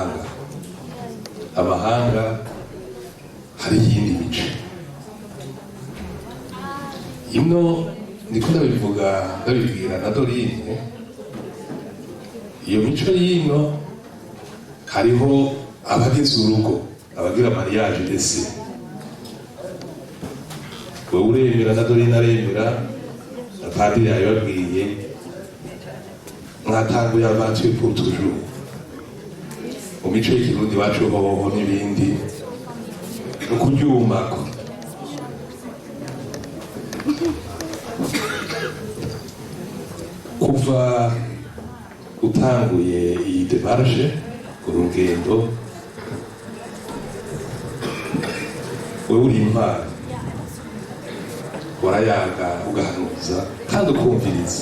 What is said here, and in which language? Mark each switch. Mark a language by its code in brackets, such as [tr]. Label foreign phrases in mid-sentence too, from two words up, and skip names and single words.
[rn] amahanga hari iyindi mico ino ndiko ndabibwira na Dorine iyo mico y'ino hariho abageze urugo abagira [fr] mariage d'essai [rn] wewe uremera na Dorine aremera na padiri yababwiye mwatanguye [fr] aventure pour toujours [rn] mu mico y'ikirundi iwacu hoho n'ibindi no kuryumako. Kuva utanguye iyi demarche urugendo wewe uri intwari warayaga ugahanuza kandi ukumviriza.